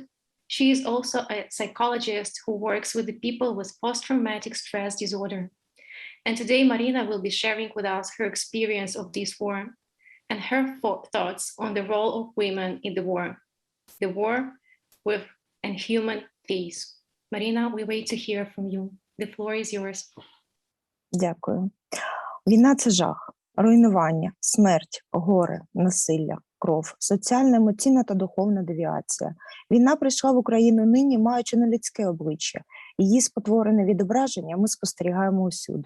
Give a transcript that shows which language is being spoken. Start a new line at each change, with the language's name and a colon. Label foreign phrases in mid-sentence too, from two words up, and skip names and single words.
English: She is also a psychologist who works with the people with post-traumatic stress disorder. And today Marina will be sharing with us her experience of this war and her thoughts on the role of women in the war with a human face. Marina, we wait to hear from you. The floor is yours.
Ukrainian: Дякую. Війна – це жах, руйнування, смерть, горе, насилля, кров, соціальна, емоційна та духовна девіація. Війна прийшла в Україну нині, маючи нелюдське обличчя. Її спотворене відображення ми спостерігаємо усюди.